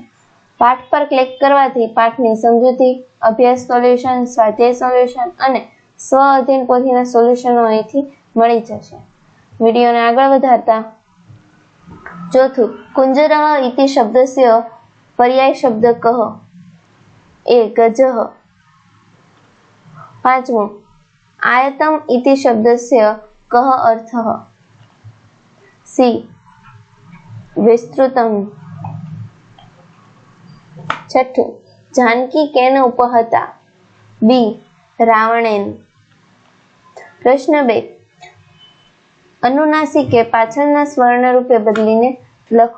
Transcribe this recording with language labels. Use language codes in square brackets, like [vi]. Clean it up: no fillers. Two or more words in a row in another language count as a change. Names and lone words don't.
[gu] પાઠ પર ક્લિક કરવાથી પાઠની સમજૂતી, અભ્યાસ સોલ્યુશન, સ્વાધ્યાય સોલ્યુશન અને સ્વ અધ્યયન પોથીના સોલ્યુશનો અહીંથી મળી જશે। વિડિયોને આગળ વધારતા ચોથું, [sa] કુંજરઃ ઇતિ શબ્દસ્ય પર્યાય શબ્દ કહ? [gu] એ, ગજઃ। પાંચમું, [sa] आयतम इति शब्दस्य कः अर्थः? सी, विस्तृतम्। छठुं, जानकी केन उपहता? बी, रावणेन। [gu] પ્રશ્ન 2, અનુનાસિકે પાછળના સ્વર્ણ રૂપે બદલીને લખો।